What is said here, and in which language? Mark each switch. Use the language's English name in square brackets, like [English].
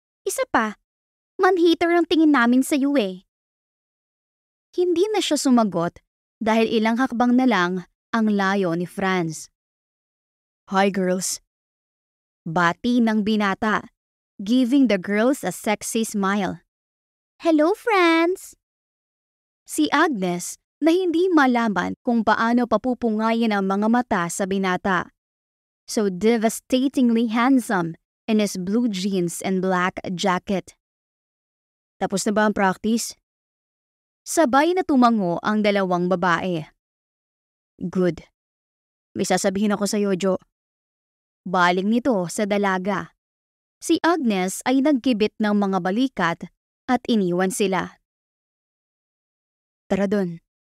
[Filipino] Isa pa, man-hater ang tingin namin sa iyo eh. Hindi na siya sumagot dahil ilang hakbang na lang ang layo ni Franz. [English] Hi girls. [Filipino] Bati ng binata, [English] giving the girls a sexy smile. [Filipino] Hello, Franz! Si Agnes na hindi malaman kung paano papupungayin ang mga mata sa binata. [English] So devastatingly handsome in his blue jeans and black jacket. [Filipino] Tapos na ba ang practice? Sabay na tumango ang dalawang babae. Good. May sasabihin ako sa iyo, Jo. Baling nito sa dalaga. Si Agnes ay nagkibit ng mga balikat at iniwan sila. Tara dun.